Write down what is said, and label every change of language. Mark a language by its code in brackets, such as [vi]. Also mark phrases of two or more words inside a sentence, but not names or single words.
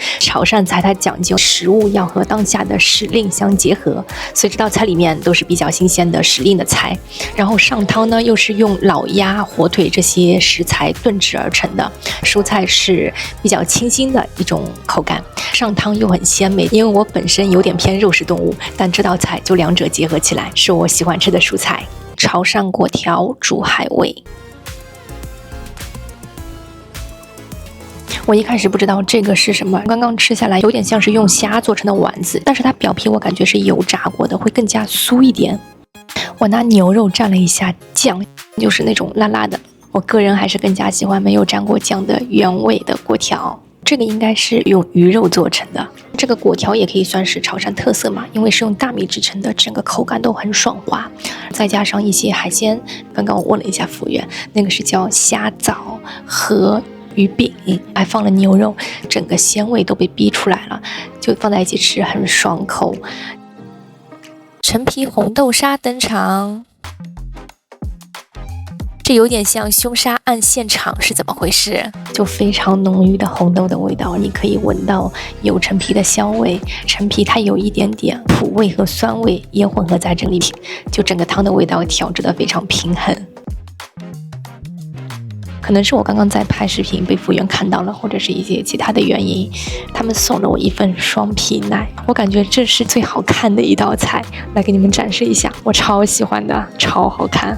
[zh] 潮汕菜它講究食物要和當下的時令相結合，所以這道菜裡面都是比較新鮮的时令的菜。然後上湯呢，又是用老鴨、火腿這些食材燉制而成的，蔬菜是比較清新的一種口感，上湯又很鮮美。因为我本身有點偏肉食動物，但這道菜就兩者結合起來，是我喜歡吃的蔬菜。潮汕粿條煮海味，我一開始不知道這個是什麼，剛剛吃下來有點像是用蝦做成的丸子，但是它表皮我感覺是油炸過的，會更加酥一點。我拿牛肉蘸了一下醬，就是那種辣辣的，我個人還是更加喜歡沒有蘸過醬的原味的粿條。這個應該是用魚肉做成的，這個粿條也可以算是潮汕特色嘛，因為是用大米製成的，整個口感都很爽滑，再加上一些海鮮。剛剛我問了一下服務員，那個是叫蝦棗和魚餅，還放了牛肉，整個鮮味都被逼出來了，就放在一起吃很爽口。陳皮紅豆沙登場。這有點像兇殺案現場是怎麼回事？就非常濃郁的紅豆的味道，你可以聞到有陳皮的香味，陳皮它有一點點苦味和酸味也混合在這裡，就整個湯的味道調製得非常平衡。可能是我剛剛在拍視頻被服務員看到了，或者是一些其他的原因，他們送了我一份雙皮奶，我感覺這是最好看的一道菜，來給你們展示一下，我超喜歡的，超好看。